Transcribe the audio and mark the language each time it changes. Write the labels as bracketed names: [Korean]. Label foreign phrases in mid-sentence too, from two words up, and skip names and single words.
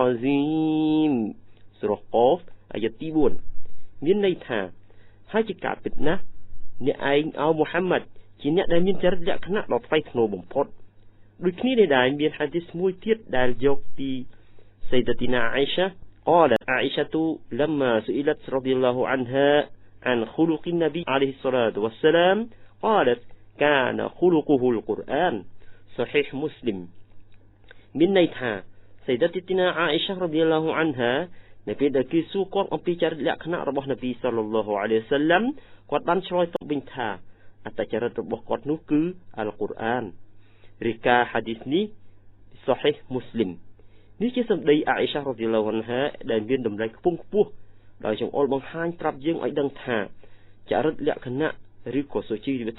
[Khmer] ហ្ស៊ីមសូរ៉ាកូហ្វអាយ៉ាតទី 4 មានន័យថាហើយជាការពិតណាស់អ្នកឯងអោមូហាម៉ាត់ ជាអ្នកដែលមានចរិតលក្ខណៈដ៏ថ្លៃថ្នូរបំផុតដូចគ្នានេះដែរមានហាឌីសមួយទៀតដែលយកពីសៃដាទីណាអាយសា [Arabic] قال عائشة لما سئلت رضي الله عنها عن خلق النبي عليه الصلاة والسلام قالت كان خلقه القرآن صحيح مسلم من نيتها سيدتنا عائشة رضي الله عنها [Khmer] នៅពេលដែលគេសួរគាត់អំពីចរិតលក្ខណៈរបស់នប៊ីសល្លឡោះអាឡៃហ៊ីវ៉ាសាឡាំគាត់បានឆ្លើយតបវិញថា អត្តចរិតរបស់គាត់នោះគឺអល់កុរអានរីកាហាឌីសនេះសូហីហ៍មូស្លីមនេះជាសម្ដីអាអ៊ីសារ៉ាឌីយ៉ាឡោះអានហាដែលមានតម្លៃខ្ពង់ខ្ពស់ដោយចង្អុលបង្ហាញប្រាប់យើងឲ្យដឹងថាចរិតលក្ខណៈឬក៏សុជីវធ